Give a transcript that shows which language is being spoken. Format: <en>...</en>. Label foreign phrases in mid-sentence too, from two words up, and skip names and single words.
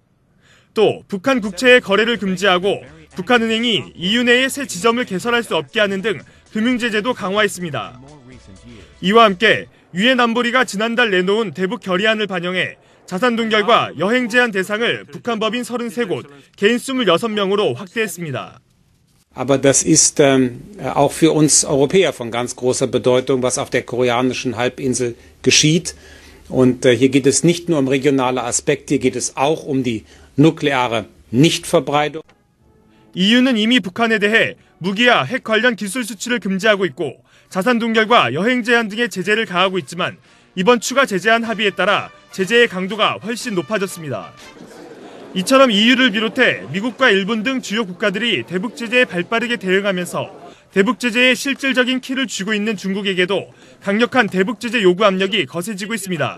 <ko>또 북한 국채의 거래를 금지하고 북한은행이 EU 내에 새 지점을 개설할 수 없게 하는 등 금융제재도 강화했습니다. 이와 함께 유엔 안보리가 지난달 내놓은 대북 결의안을 반영해 자산 동결과 여행 제한 대상을 북한 법인 33곳, 개인 26명으로 확대했습니다.</ko> <de>Aber das ist auch für uns Europäer von ganz großer Bedeutung, was auf der koreanischen Halbinsel geschieht. Und hier geht es nicht nur um regionale Aspekte, hier geht es auch um die nukleare Nichtverbreitung.</de> <ko>EU는 이미 북한에 대해 무기와 핵 관련 기술 수출을 금지하고 있고 자산 동결과 여행 제한 등의 제재를 가하고 있지만 이번 추가 제재안 합의에 따라 제재의 강도가 훨씬 높아졌습니다. 이처럼 EU를 비롯해 미국과 일본 등 주요 국가들이 대북 제재에 발빠르게 대응하면서 대북 제재에 실질적인 키를 쥐고 있는 중국에게도 강력한 대북 제재 요구 압력이 거세지고 있습니다.</ko>